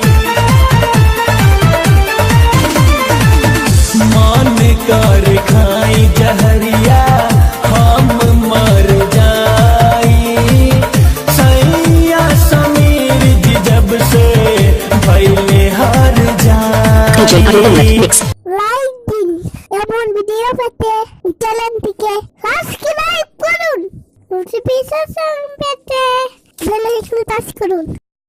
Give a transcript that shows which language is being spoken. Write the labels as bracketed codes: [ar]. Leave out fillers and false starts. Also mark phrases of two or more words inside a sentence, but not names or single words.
[bho] मन कर खाई जहरिया हम मर जाई सैया समीर जी जब से भैले [en] DJ Arun Omelette Mix. [bn] লাইক দিন এবং ভিডিও পেতে চ্যানেলটিকে সাবস্ক্রাইব করুন নোটিফিকেশন পেতে বেল আইকন টাচ করুন।